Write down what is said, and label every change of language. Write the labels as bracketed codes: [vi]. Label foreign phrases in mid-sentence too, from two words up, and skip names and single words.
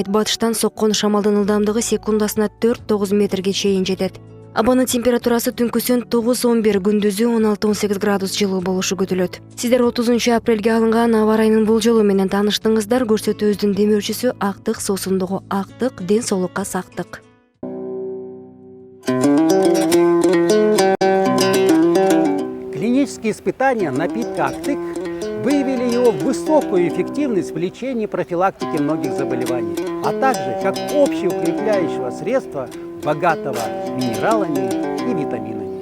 [ky] Батыштан соккон шамалдын ылдамдыгы секундасына 4-9 метрге чейин жетет. Абанын температурасы түнкүсүн 9-11, күндүзү 16-18 градус жылуу болушу күтүлөт. Сиздер 30 апрелге алынган аба ырайынын болжолу менен тааныштыңыздар. Көрсөтүүбүздүн демөөрчүсү актык соосундугу актык ден соолукка сактык. [ru] Клинические испытания напитка «Актык» выявили его высокую эффективность в лечении и профилактике многих заболеваний, а также как общеукрепляющего средства, богатого минералами и витаминами.